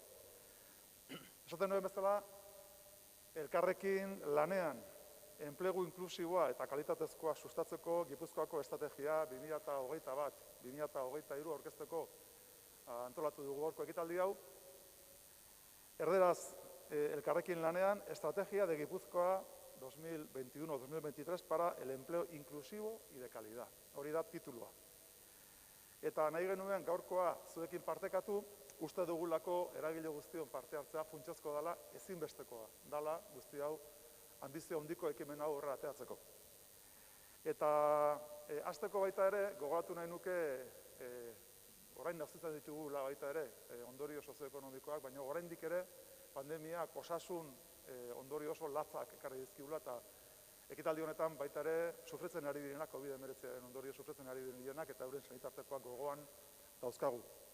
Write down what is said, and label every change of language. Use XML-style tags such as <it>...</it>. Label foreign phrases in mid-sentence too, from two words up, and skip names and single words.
<eu>Esaten nuen bezala, elkarrekin lanean enplegu inklusiboa eta kalitatezkoa sustatzeko Gipuzkoako estrategia 2021-2023 aurkezteko antolatu dugu gaurko ekitaldi hau. Erderaz, elkarrekin lanean,</eu> <es>estrategia de Gipuzkoa 2021-2023 para el empleo inclusivo y de calidad.</es> <eu>Hori da titulua. Eta nahi genuen gaurkoa zuekin partekatu, uste dugulako eragile guztion parte hartzea funtsezko dela, ezinbestekoa dela guzti hau ambizio handiko ekimen hau horra ateatzeko. Eta hasteko baita ere, gogoratu nahi nuke, orain nazitzen ditugula baita ere, ondorio sozioekonomikoak, baina oraindik ere pandemiak osasun ondorio oso latzak ekarri dizkigula, eta ekitaldi honetan baita ere sufritzen ari direnak, COVID-19 ondorio sufritzen ari direnak, eta euren sanitartekoak gogoan dauzkagu.</eu>